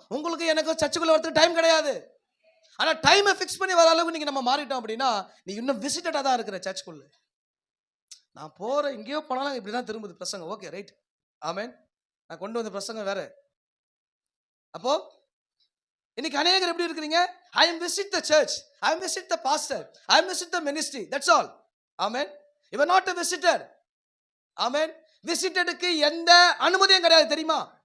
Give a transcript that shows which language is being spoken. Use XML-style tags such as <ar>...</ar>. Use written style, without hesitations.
<ta>உங்களுக்கு எனக்கு சர்ச்சுக்குள்ள வரதுக்கு டைம் கிடையாது. ஆனா டைமை ஃபிக்ஸ் பண்ணி வர அளவுக்கு நீங்க நம்ம மாறிட்டோம் அப்படின்னா நீ இன்னும் விசிட்டடா தான் இருக்கிற சர்ச்சுக்குள்ள. நான் போற எங்கேயோ போனாலும் இப்படிதான் திரும்புது பிரசங்கம். ஓகே ரைட், ஆமென். நான் கொண்டு வந்த பிரசங்கம் வேற. அப்போ இன்னைக்கு அநேகர் எப்படி இருக்கிறீங்க?</ta> <en>I am visit the church, I am visit the pastor, I am visit the ministry, that's all. Amen. You are not a visitor. Amen.</en> <ta>விசிட்டடுக்கு எந்த அனுமதியும் கிடையாது தெரியுமா?</ta>